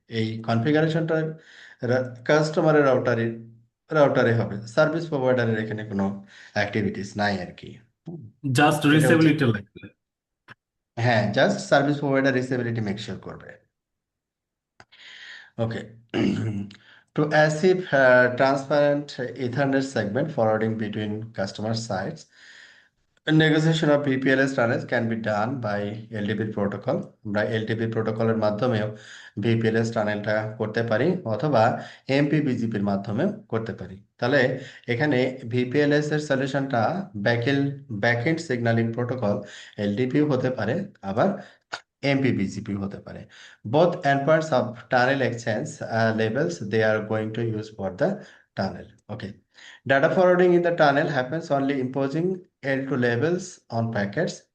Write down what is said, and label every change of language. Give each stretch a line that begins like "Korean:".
Bangla: এই কনফিগারেশনটা কাস্টমারের রাউটারে হবে, সার্ভিস প্রোভাইডারের এখানে কোনো অ্যাক্টিভিটিস নাই আর কি। হুম, জাস্ট এটা হচ্ছে, রিসেবিলিটি লাগবে। হ্যাঁ, জাস্ট সার্ভিস প্রোভাইডার রিসেবিলিটি মেকশিওর করবে।
English: Okay. To achieve transparent Ethernet segment forwarding between customer sites, negotiation of VPLS tunnels can be done by LTP protocol।
Bangla: আমরা এলটিপি প্রোটোকলের মাধ্যমেও ভিপিএলএস টানেলটা করতে পারি, অথবা এমপিবিজিপির মাধ্যমেও করতে পারি। তাহলে এখানে ভিপিএলএস এর সলিউশনটা ব্যাকএন্ড সিগন্যালিং প্রোটোকল এলটিপিও হতে পারে, আবার MPBGP হতে পারে।
English: Both endpoints of tunnel exchange labels they are going to use for the tunnel. Okay. Data forwarding in the tunnel happens only imposing L2 labels on packets.